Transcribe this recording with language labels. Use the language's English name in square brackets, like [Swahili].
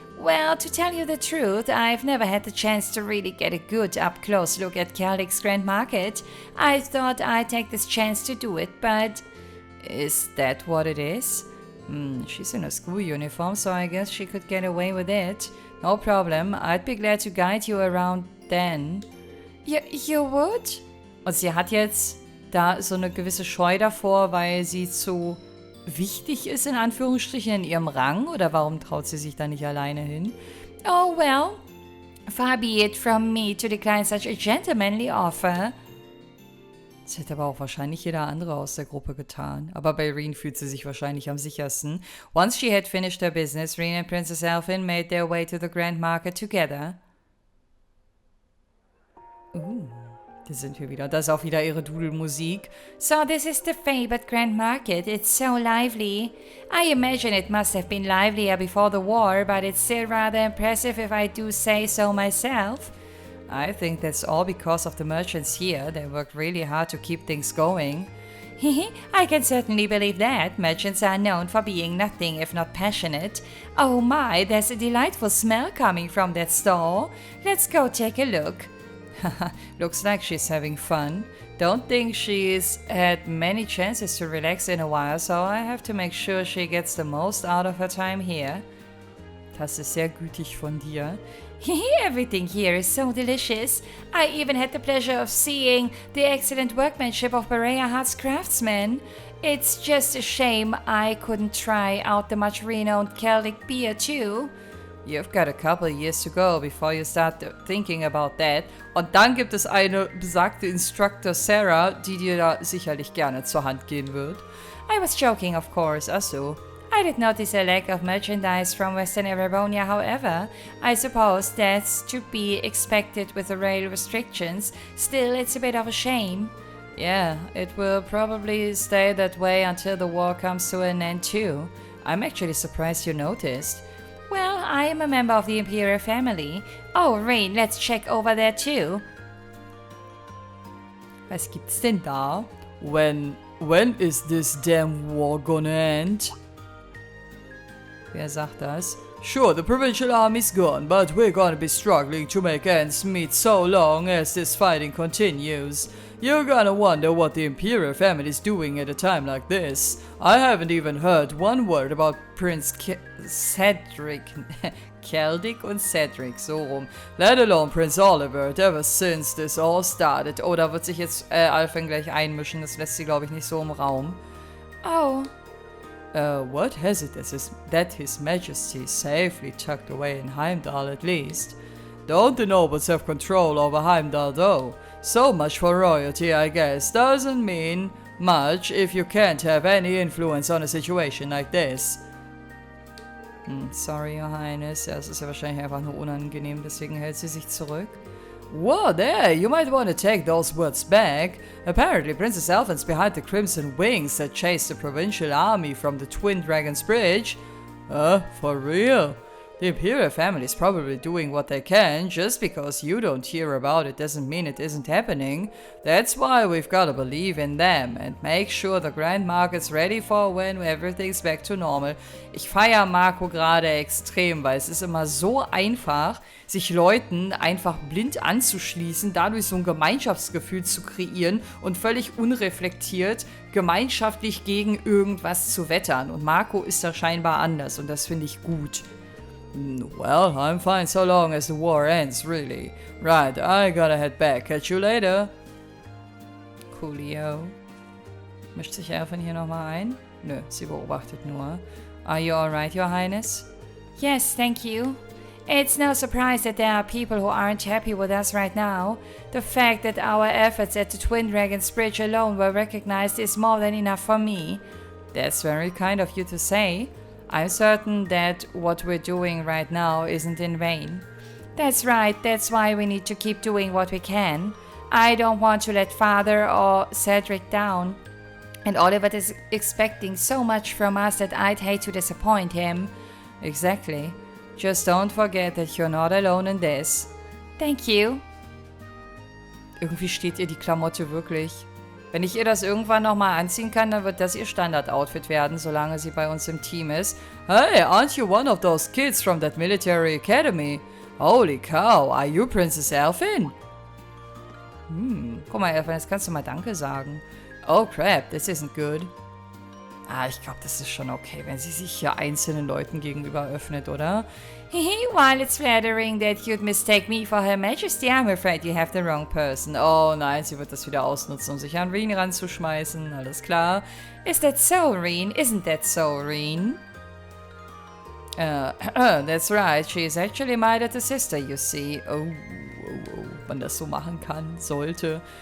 [English] Well, to tell you the truth, I've never had the chance to really get a good up-close look at Celtic's Grand Market. I thought I'd take this chance to do it, but... Is that what it is? She's in a school uniform, so I guess she could get away with it. No problem, I'd be glad to guide you around then. You would? [German] Und sie hat jetzt da so eine gewisse Scheu davor, weil sie zu... wichtig ist, in Anführungsstrichen, in ihrem Rang? Oder warum traut sie sich da nicht alleine hin? [English] Oh, well, far be it from me to decline such a gentlemanly offer. [German] Das hätte aber auch wahrscheinlich jeder andere aus der Gruppe getan. Aber bei Reen fühlt sie sich wahrscheinlich am sichersten. [English] Once she had finished her business, Reen and Princess Elfin made their way to the Grand Market together. [German] Da sind wir wieder. Da ist auch wieder ihre Dudelmusik. [English] So this is the fabled Grand Market. It's so lively. I imagine it must have been livelier before the war, but it's still rather impressive if I do say so myself. I think that's all because of the merchants here. They worked really hard to keep things going. I can certainly believe that. Merchants are known for being nothing if not passionate. Oh my, there's a delightful smell coming from that store. Let's go take a look. Looks like she's having fun. Don't think she's had many chances to relax in a while, so I have to make sure she gets the most out of her time here. [German] Das ist sehr gütig von dir. [English] Everything here is so delicious. I even had the pleasure of seeing the excellent workmanship of Berea Hart's craftsmen. It's just a shame I couldn't try out the much renowned Celtic beer too. You've got a couple of years to go before you start thinking about that. [German] Und dann gibt es eine besagte Instructor Sarah, die dir da sicherlich gerne zur Hand gehen wird. [English] I was joking, of course. [German] Ach so. [English] I did notice a lack of merchandise from Western Erebonia, however. I suppose that's to be expected with the rail restrictions. Still, it's a bit of a shame. Yeah, it will probably stay that way until the war comes to an end too. I'm actually surprised you noticed. Well, I am a member of the Imperial family. Oh, Rain, let's check over there too. [German] Was gibt's denn da? [English] When is this damn war gonna end? [German] Wer sagt das? [English] Sure, the provincial army's gone, but we're gonna be struggling to make ends meet so long as this fighting continues. You're gonna wonder what the Imperial family's doing at a time like this. I haven't even heard one word about Prince Cedric, Celtic und Cedric, so rum. Let alone Prince Oliver, ever since this all started. [German] Oh, da wird sich jetzt Alphen gleich einmischen, das lässt sie, glaube ich, nicht so im Raum. Oh. [English] What has it that His Majesty safely tucked away in Heimdall at least? Don't the nobles have control over Heimdall though? So much for royalty, I guess. Doesn't mean much if you can't have any influence on a situation like this. Sorry, Your Highness. [German] Ja, es ist ja wahrscheinlich einfach nur unangenehm, deswegen hält sie sich zurück. [English] Whoa there, you might want to take those words back. Apparently Princess Elphin's behind the Crimson Wings that chased the provincial army from the Twin Dragons Bridge. For real? The Imperial family is probably doing what they can. Just because you don't hear about it doesn't mean it isn't happening. That's why we've got to believe in them and make sure the Grand Market's ready for when everything's back to normal. [German] Ich feiere Marco gerade extrem, weil es ist immer so einfach, sich Leuten einfach blind anzuschließen, dadurch so ein Gemeinschaftsgefühl zu kreieren und völlig unreflektiert gemeinschaftlich gegen irgendwas zu wettern. Und Marco ist da scheinbar anders und das finde ich gut. [English] Well, I'm fine so long as the war ends, really. Right, I gotta head back. Catch you later. Coolio. [German] Mischt sich Elfen hier nochmal ein? Nö, sie beobachtet nur. [English] Are you alright, Your Highness? Yes, thank you. It's no surprise that there are people who aren't happy with us right now. The fact that our efforts at the Twin Dragons Bridge alone were recognized is more than enough for me. That's very kind of you to say. I'm certain that what we're doing right now isn't in vain. That's right, that's why we need to keep doing what we can. I don't want to let Father or Cedric down. And Oliver is expecting so much from us that I'd hate to disappoint him. Exactly. Just don't forget that you're not alone in this. Thank you. [German] Irgendwie steht ihr die Klamotte wirklich. Wenn ich ihr das irgendwann nochmal anziehen kann, dann wird das ihr Standard-Outfit werden, solange sie bei uns im Team ist. [English] Hey, aren't you one of those kids from that military academy? Holy cow, are you Princess Elphin? [German] Guck mal, Elphin, jetzt kannst du mal Danke sagen. [English] Oh crap, this isn't good. [German] Ich glaube, das ist schon okay, wenn sie sich hier einzelnen Leuten gegenüber öffnet, oder? [English] While it's flattering that you'd mistake me for Her Majesty, I'm afraid you have the wrong person. [German] Oh nein, sie wird das wieder ausnutzen, um sich an Reen ranzuschmeißen, alles klar. [English] Is that so, Reen? Isn't that so, Reen? That's right, she is actually my little sister, you see. [German] Oh, man das so machen kann, sollte.